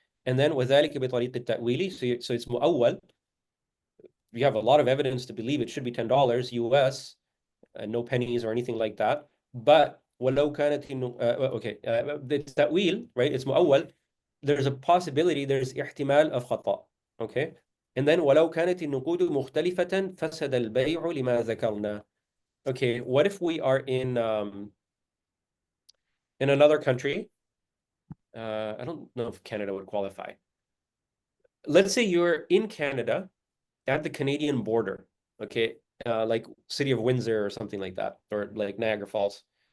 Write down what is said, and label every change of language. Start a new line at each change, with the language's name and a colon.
English: And then
Arabic: وذلك بطريقة التأويل,
English: so it's مؤول. You have a lot of evidence to believe it should be $10 US, no pennies or anything like that. But
Arabic: ولو كانت
English: okay, it's تأويل, right? It's مؤول. There's a possibility, there's احتمال of خطأ, okay? And then
Arabic: ولو كانت النقود مختلفة فسد البيع لما ذكرنا.
English: Okay, what if we are in another country? I don't know if Canada would qualify. Let's say you're in Canada at the Canadian border, okay? Like city of Windsor or something like that, or like Niagara Falls.